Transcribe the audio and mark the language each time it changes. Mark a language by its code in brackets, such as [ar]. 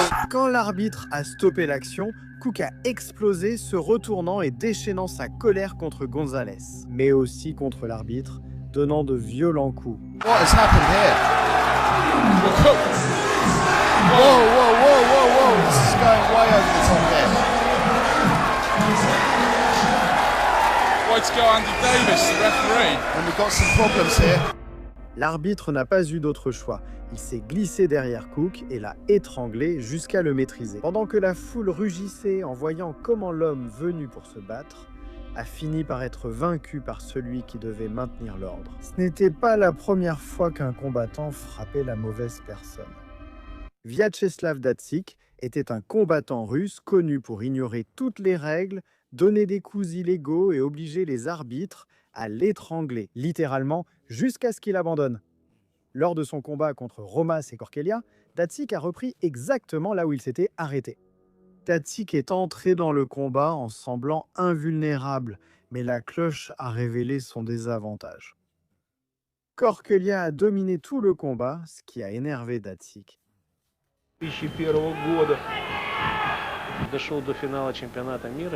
[fr] Quand l'arbitre a stoppé l'action, Cook a explosé, se retournant et déchaînant sa colère contre Gonzalez, mais aussi contre l'arbitre, donnant de violents coups. [en] What has happened here? Whoa, this is going way over the top here. Way to go, Andy Davis, the referee. And we've got some problems here. [fr] L'arbitre n'a pas eu d'autre choix. Il s'est glissé derrière Cook et l'a étranglé jusqu'à le maîtriser. Pendant que la foule rugissait en voyant comment l'homme venu pour se battre a fini par être vaincu par celui qui devait maintenir l'ordre. Ce n'était pas la première fois qu'un combattant frappait la mauvaise personne. Vyacheslav Datsyk était un combattant russe connu pour ignorer toutes les règles, donner des coups illégaux et obliger les arbitres à l'étrangler, littéralement, jusqu'à ce qu'il abandonne. Lors de son combat contre Romas et Korkelia, Datsyk a repris exactement là où il s'était arrêté. Datsyk est entré dans le combat en semblant invulnérable, mais la cloche a révélé son désavantage. Korkelia a dominé tout le combat, ce qui a énervé Datsyk. [ru] 2001 года дошел до финала чемпионата мира.